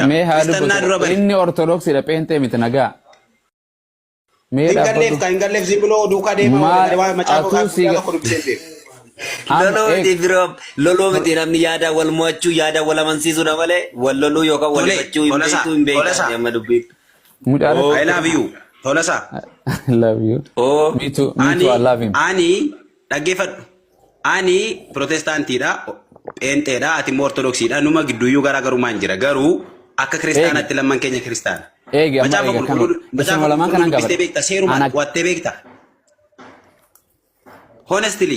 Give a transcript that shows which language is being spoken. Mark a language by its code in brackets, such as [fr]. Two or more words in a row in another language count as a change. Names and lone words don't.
[om] Mee haa dubbatu inni ortodoksiidha pheenxee miti nagaa. Mee dhaabbatu. Hin galleef si biloo duukaa deemaa macaafa qulqulluu beeku. Loloo miti namni yaada wal mo'achuu yaada wal amansiisuudha malee wal loluu yookaan wal fachuu hin beekan amma dubbiin. [en] I love you. Tolasa. I love you. Oh. Me too. I love him. [om] Ani dhaggeeffadhu. Ani protestaantiidha. Pheenxeedha. Ati immoo ortodoksiidha. Numa gidduuyyuu garaagarummaa hin jira. Garuu akka kiristaanaatti lamman keenya kiristaana. Eegi amma Macaafa qulqulluu. Macaafa qulqulluu dubbistee beekta. Seerumaan wattee beekta. Honestly.